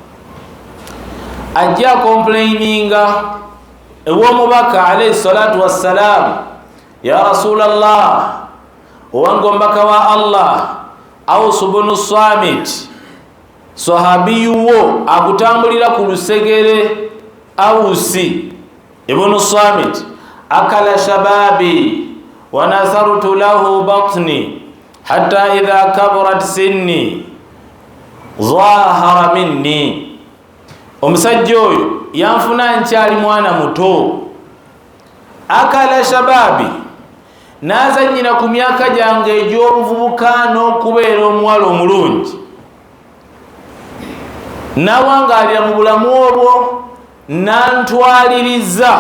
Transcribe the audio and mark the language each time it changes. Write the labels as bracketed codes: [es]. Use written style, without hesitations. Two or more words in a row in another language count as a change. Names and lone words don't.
[lg] Ajja complaininga ew'omubaka [ar] عليه الصلاة والسلام, يا رسول الله, [lg] owange omubaka wa Allah Aus ibn Samit sahabiyuwo akutambulira ku lusegere. [ar] أوس بن الصامت أكل شبابي ونثرت له بطني حتى إذا كبرت سني ظاهر مني. [lg] Omusajja oyo yanfuna nkyali mwana muto, [ar] أكل شبابي, [lg] nazanyira ku myaka gyange egy'obuvubuka n'okubeera omuwala omulungi, nawangaalira mu bulamu obwo nantwaliriza.